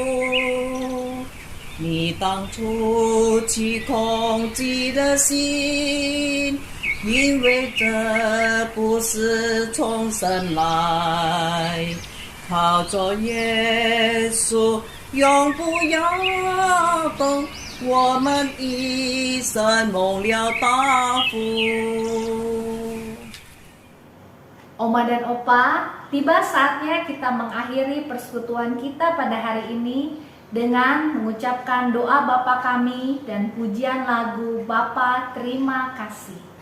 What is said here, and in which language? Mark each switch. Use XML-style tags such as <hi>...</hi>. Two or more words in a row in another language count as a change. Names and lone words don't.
<zh>你当初起恐惧的心，因为这不是从神来，靠着耶稣永不摇动，我们一生蒙了大福。</zh> <id>Oma dan Opa, tiba saatnya kita mengakhiri persekutuan kita pada hari ini dengan mengucapkan doa Bapa kami dan pujian lagu Bapa terima kasih.</id>